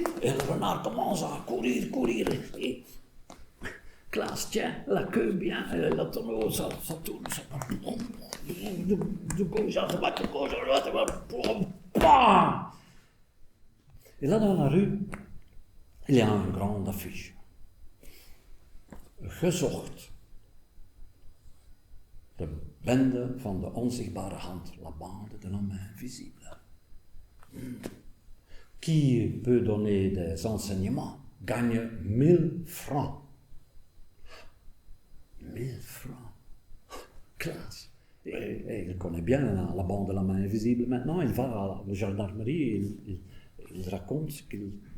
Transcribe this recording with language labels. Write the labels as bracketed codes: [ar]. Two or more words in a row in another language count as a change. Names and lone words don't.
[fr] Et le renard commence à courir. Et Klaas tient la queue bien, et la tonneau, ça tourne, ça de gauche à droite, bam! Et là, dans la rue, il y a une grande affiche. [nl] Gezocht. De bende van de onzichtbare hand, [fr] la bande de l'homme invisible. Qui peut donner des enseignements gagne 1000 francs. 1000 francs. Classe. Et il connaît bien la bande de la main invisible. Maintenant, il va à la gendarmerie et il raconte ce qu'il...